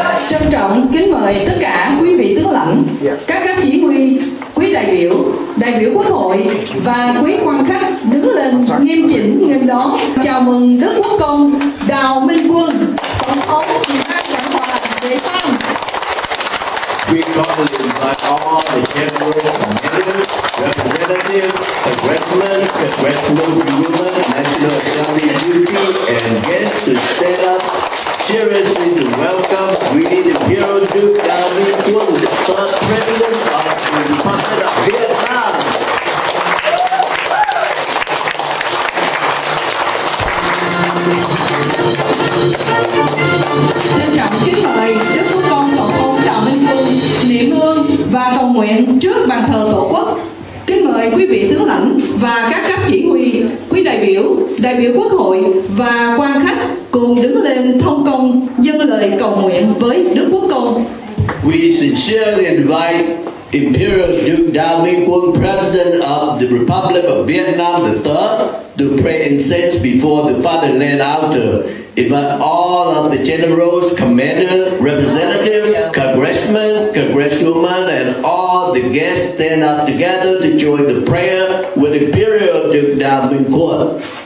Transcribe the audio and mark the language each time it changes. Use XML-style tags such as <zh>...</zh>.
<vi>Trân trọng kính mời tất cả quý vị tướng lãnh, các cấp chỉ huy, quý đại biểu Quốc hội và quý quan khách đứng lên nghiêm chỉnh nghênh đón chào mừng Đức Quốc công Đào Minh Quân, Tổng thống Việt Nam Cộng hòa Việt Nam.</vi> <en>We cordially invite all the general commanders, representatives, congressionmen, women, National Assembly duty, and guests to stand up seriously to welcome Greedy Imperial Duke Đào Minh Quân, the first President of the Republic of Vietnam.</en> <vi>Trân trọng kính mời Đức Quốc công Tổng thống Đào Minh Quân niệm hương và cầu nguyện trước bàn thờ Tổ quốc. Kính mời quý vị tướng lãnh và các cấp chỉ huy, quý đại biểu Quốc hội và quan khách cùng đứng lên thông công dâng lời cầu nguyện với Đức Quốc công.</vi> <en>We sincerely invite Imperial Duke Đào Minh Quân, President of the Republic of Vietnam III, to pray incense before the fatherland altar. Invite all of the generals, commanders, representatives, congressmen, congresswomen, and all the guests stand up together to join the prayer with Imperial Duke Đào Minh Quân.</en>